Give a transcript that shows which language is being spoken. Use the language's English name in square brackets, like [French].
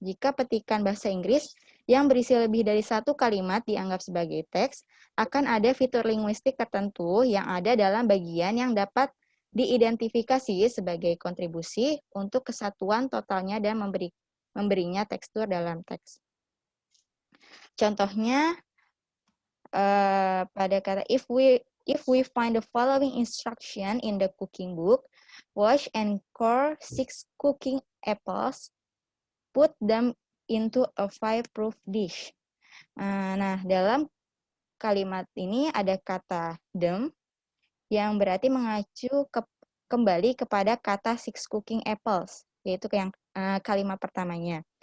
[Indonesian] Jika petikan bahasa Inggris yang berisi lebih dari satu kalimat dianggap sebagai teks, akan ada fitur linguistik tertentu yang ada dalam bagian yang dapat diidentifikasi sebagai kontribusi untuk kesatuan totalnya dan memberinya tekstur dalam teks. Contohnya, pada kata [English] if we find the following instruction in the cooking book, wash and core 6 cooking apples, put them into a fireproof dish. [Indonesian] Nah, dalam kalimat ini ada kata them yang berarti mengacu kembali kepada kata [English] 6 cooking apples, [Indonesian] yaitu yang kalimat pertamanya.